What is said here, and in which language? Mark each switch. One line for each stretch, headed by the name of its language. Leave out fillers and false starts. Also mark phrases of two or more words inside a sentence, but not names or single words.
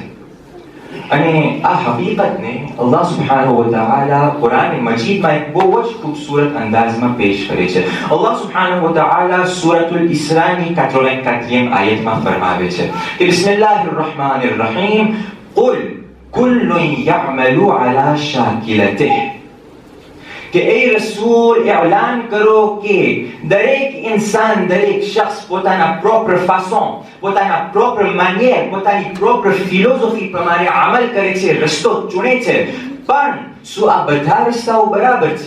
Gujarati: અને આ હકીકતને
Arabic: الله سبحانه وتعالى
Gujarati: કુરાન મજીદમાં એક બહુ જ ખૂબસૂરત અંદાજમાં પેશ કરે છે.
Arabic: الله سبحانه وتعالى
Gujarati: સૂરતુલ ઇસ્રાની 84 આયતમાં ફરમાવે છે કે
Arabic: بسم الله الرحمن الرحيم قل كل يعمل على شاكلته
Gujarati: કે એ રસૂલ એલાન કરો કે દરેક ઇન્સાન, દરેક શખ્સ પોતાના પ્રોપર ફાસોન, પોતાના પ્રોપર માનિયર, પોતાની પ્રોપર ફિલોસોફી પ્રમાણે અમલ કરે છે, રસ્તો ચૂણે છે. પણ શું આ બધા રસ્તાઓ બરાબર છે?